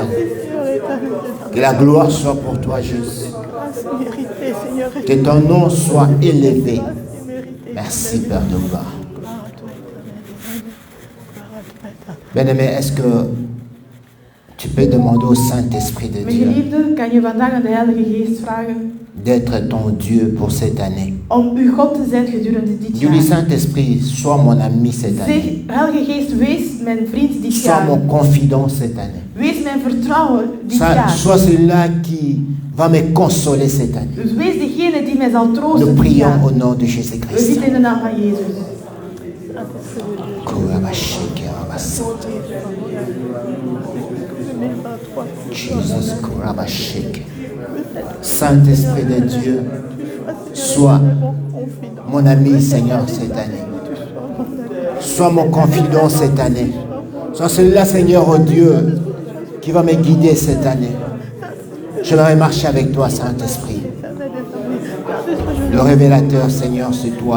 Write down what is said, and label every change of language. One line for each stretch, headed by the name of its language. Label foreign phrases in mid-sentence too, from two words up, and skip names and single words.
French: Que la gloire soit pour toi, Jésus. Que ton nom soit élevé. Merci, Père de gloire. Bien-aimé, est-ce que tu peux demander au Saint-Esprit de
Dutch: Mijn Dieu geliefde, kan je vandaag aan de Heilige Geest vragen
French: d'être ton Dieu pour cette année?
Dutch: om uw God te zijn gedurende dit
French: Dis-lui,
Dutch: jaar.
French: Saint-Esprit, sois mon ami cette année.
Dutch: Zeg, Heilige Geest, wees mijn vriend dit
French: Sois
Dutch: jaar.
French: mon confident cette année.
Dutch: Wees mijn vertrouwen dit jaar.
French: Sois celui-là qui va me consoler cette année.
Dutch: Dus wees degene die mij zal
French: Nous
Dutch: troosten dit
French: prions
Dutch: jaar.
French: au nom de
Dutch: We
French: Jésus-Christ.
Dutch: bidden in de naam van Jezus. Jesus, Korabashik.
French: Saint-Esprit de Dieu, sois mon ami, Seigneur, cette année. Sois mon confident cette année. Sois celui-là, Seigneur, oh Dieu, qui va me guider cette année. Je vais marcher avec toi, Saint-Esprit. Le révélateur, Seigneur, c'est toi.